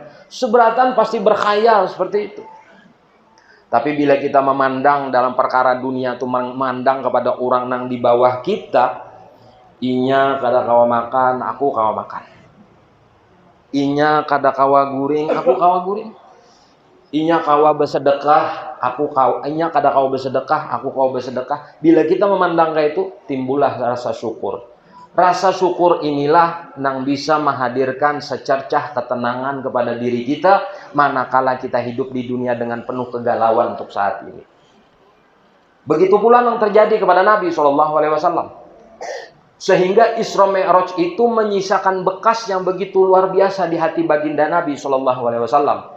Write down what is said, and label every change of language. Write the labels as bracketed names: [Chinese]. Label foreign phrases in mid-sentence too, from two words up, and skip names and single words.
[Indonesian] Seberatan pasti berkhayal seperti itu. Tapi bila kita memandang dalam perkara dunia itu memandang kepada orang nang di bawah kita, [Banjar] inya kada kawa makan, aku kawa makan. Inya kada kawa guring, aku kawa guring. Inya kawa bersedekah, inya kada kawa bersedekah, aku kawa bersedekah. [Indonesian] Bila kita memandang kayak itu, timbullah rasa syukur. Rasa syukur inilah yang bisa menghadirkan secercah ketenangan kepada diri kita manakala kita hidup di dunia dengan penuh kegalauan untuk saat ini. Begitu pula yang terjadi kepada Nabi SAW. Sehingga Isra Mi'raj itu menyisakan bekas yang begitu luar biasa di hati baginda Nabi SAW.